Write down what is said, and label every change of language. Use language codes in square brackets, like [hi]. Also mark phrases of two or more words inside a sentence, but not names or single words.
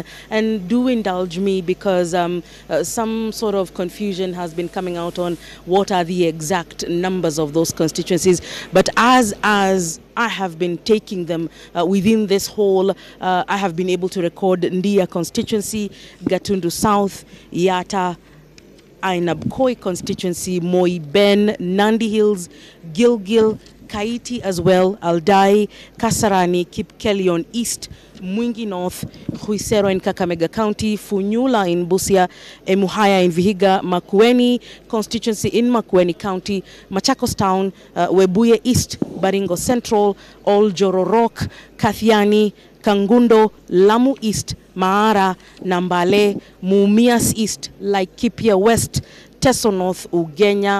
[en] And do indulge me because some sort of confusion has been coming out on what are the exact numbers of those constituencies. But as I have been taking them within this whole, I have been able to record Ndia constituency, Gatundu South, Yata, Ainabkoi constituency, Moi Ben, Nandi Hills, Gilgil, Kaiti as well, Aldai, Kasarani, Kipkelion East, Mwingi North, Huisero in Kakamega County, Funyula in Busia, Emuhaya in Vihiga, Makueni constituency in Makueni County, Machakos Town, Webuye East, Baringo Central, Oljororok, Kathiani, Kangundo, Lamu East, Maara, Nambale, Mumias East, Laikipia West, Teso North, Ugenya,